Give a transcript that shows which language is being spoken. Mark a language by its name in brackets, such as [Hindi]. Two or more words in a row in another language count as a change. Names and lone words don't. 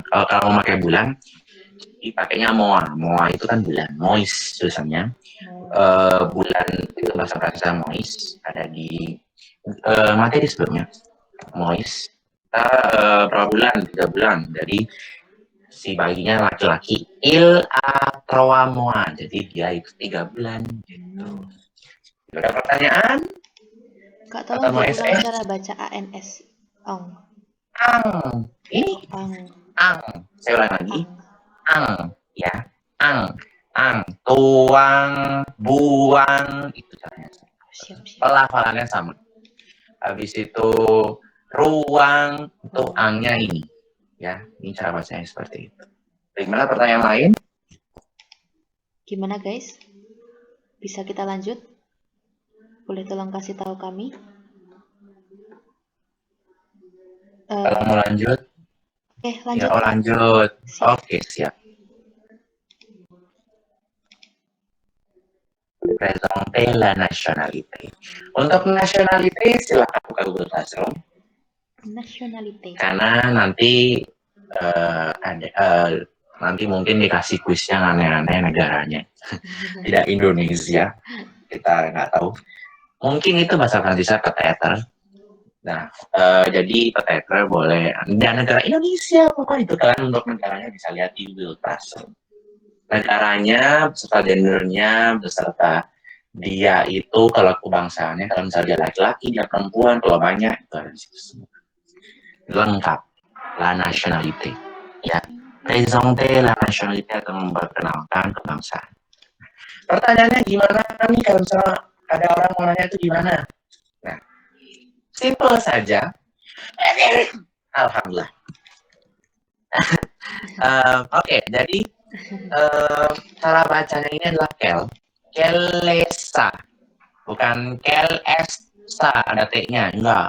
[Indonesian] Kalau mau pakai bulan, dipakainya moa. Moa itu kan bulan. Mois tulisannya. Bulan itu bahasa Prancis mois. Ada di materi sebelumnya. Mois. Kita berapa bulan? 3 bulan. Jadi si bayinya laki-laki. [French] Il a 3 mois. [Indonesian] Jadi dia itu 3 bulan. Gitu. Ada pertanyaan? Kak, Atau tolong mau diulang SS? cara baca ANS. Ong. Ang. Ini Ang. ang. Saya ulang lagi. Ang. Ang. Ya. Ang. Ang. Tuang. Buang. Itu caranya. Siap, siap. Pelafalannya sama. Habis itu ruang. Itu Oh. angnya ini. Ya. Ini cara bacanya seperti itu. Bagaimana pertanyaan lain? Gimana guys? Bisa kita lanjut? Boleh tolong kasih tahu kami? Kalau mau lanjut, Oke, ya lanjut. oh lanjut. Siap. Oke, siap. [French] Présenter la nationalité. [Indonesian] Untuk nationalité silakan buka Google Classroom Nationality. karena nanti nanti mungkin dikasih kuis yang aneh-aneh negaranya. Tidak Indonesia, kita nggak tahu. Mungkin itu bahasa Prancisnya peteter. Nah, jadi peteter boleh. Dan negara Indonesia, apa itu kan untuk negaranya bisa lihat di Google Classroom. Negaranya, beserta gendernya, beserta dia itu kalau kebangsaannya, kalau misalnya dia laki-laki, dia perempuan, kalau banyak itu ada di situ semua. Lengkap, [French] la nationalité. [Indonesian] Ya, [French] présenter la nationalité [Indonesian] atau memperkenalkan kebangsaan. Pertanyaannya gimana nih kalau misalnya ada orang mau nanya itu gimana? Nah, simple saja. Alhamdulillah. Oke, jadi cara bacanya ini adalah Kelesa, bukan Kelesa, ada T-nya, enggak.